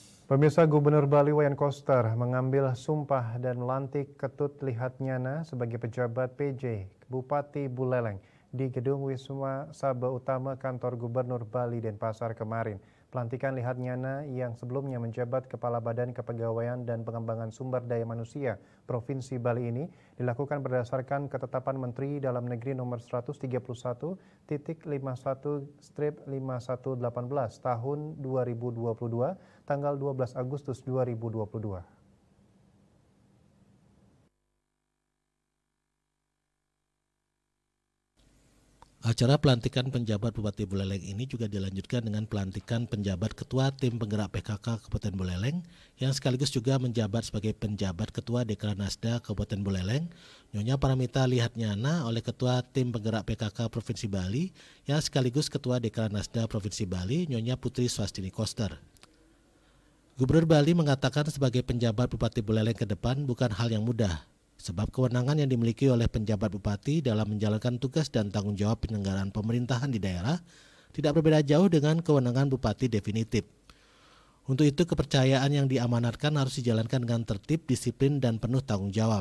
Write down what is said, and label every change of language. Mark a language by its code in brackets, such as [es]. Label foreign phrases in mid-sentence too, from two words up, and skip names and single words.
[id] Pemirsa, Gubernur Bali Wayan Koster mengambil sumpah dan melantik Ketut Lihatnyana sebagai pejabat PJ Bupati Buleleng di Gedung Wisma Sabah Utama Kantor Gubernur Bali Denpasar kemarin. Pelantikan Lihatnyana yang sebelumnya menjabat Kepala Badan Kepegawaian dan Pengembangan Sumber Daya Manusia Provinsi Bali ini dilakukan berdasarkan ketetapan Menteri Dalam Negeri nomor 131.51/5118 tahun 2022 tanggal 12 Agustus 2022. Acara pelantikan penjabat Bupati Buleleng ini juga dilanjutkan dengan pelantikan penjabat Ketua Tim Penggerak PKK Kabupaten Buleleng yang sekaligus juga menjabat sebagai penjabat Ketua Dekranasda Kabupaten Buleleng, Nyonya Paramita Lihatnyana oleh Ketua Tim Penggerak PKK Provinsi Bali yang sekaligus Ketua Dekranasda Provinsi Bali, Nyonya Putri Swastini Koster. Gubernur Bali mengatakan sebagai penjabat Bupati Buleleng ke depan bukan hal yang mudah. Sebab kewenangan yang dimiliki oleh penjabat bupati dalam menjalankan tugas dan tanggung jawab penyelenggaraan pemerintahan di daerah tidak berbeda jauh dengan kewenangan bupati definitif. Untuk itu kepercayaan yang diamanatkan harus dijalankan dengan tertib, disiplin, dan penuh tanggung jawab.